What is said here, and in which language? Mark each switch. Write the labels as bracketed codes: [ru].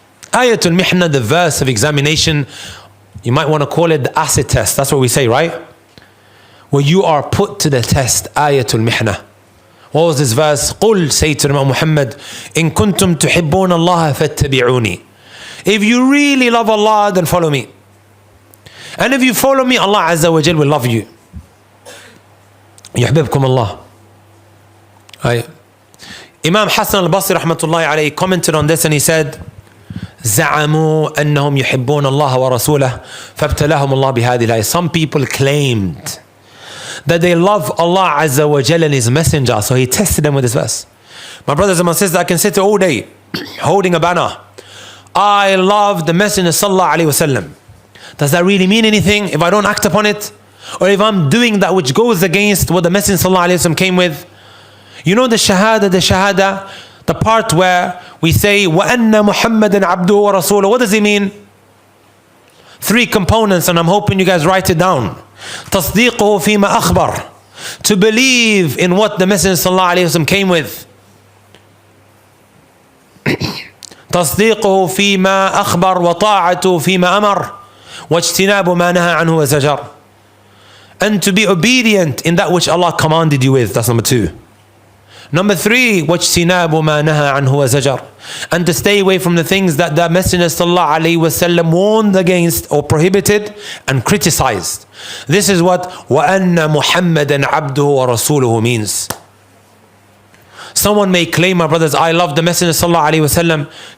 [en] Ayatul Mihna, the verse of examination. You might want to call it the acid test. That's what we say, right? Where you are put to the test. Ayatul Mihna. What was this verse? [ar] قُلْ [en] say to Imam Muhammad, [ar] إِن كُنْتُمْ تُحِبُّونَ اللَّهَ فَاتَّبِعُونِي. [en] If you really love Allah, then follow me. And if you follow me, Allah Azza wa Jal will love you. يحببكم Allah. Right. Imam Hassan al-Basri rahmatullahi alayhi commented on this and he said, [ar] زعموا أنهم يحبون الله ورسوله فابتلاهم الله بهذه الآية. [en] Some people claimed that they love Allah Azza wa Jal and His Messenger, so He tested them with this verse. My brothers and my sisters, I can sit all day holding a banner. I love the Messenger sallallahu alaihi wasallam. Does that really mean anything if I don't act upon it? Or if I'm doing that which goes against what the Messenger sallallahu alaihi wasallam came with? You know the shahada, the part where we say [ar] وَأَنَّ مُحَمَّدًا عَبْدُهُ وَرَسُولُهُ. [en] What does it mean? 3 components, and I'm hoping you guys write it down. [ar] تَصْدِيقُهُ فِيمَا أَخْبَرَ, [en] to believe in what the Messenger sallallahu alaihi wasallam came with. [ar] تصديقه فيما أخبر وطاعته فيما أمر واجتناب ما نهى عنه وزجر. [en] And to be obedient in that which Allah commanded you with. That's number 2. Number 3, [ar] واجتناب ما نهى عنه وزجر. [en] And to stay away from the things that the Messenger sallallahu alaihi wasallam warned against or prohibited and criticized. This is what [ar] وَأَنَّ مُحَمَّدًا عَبْدُهُ وَرَسُولُهُ [en] means. Someone may claim, my brothers, I love the Messenger sallallahu alaihi wasallam.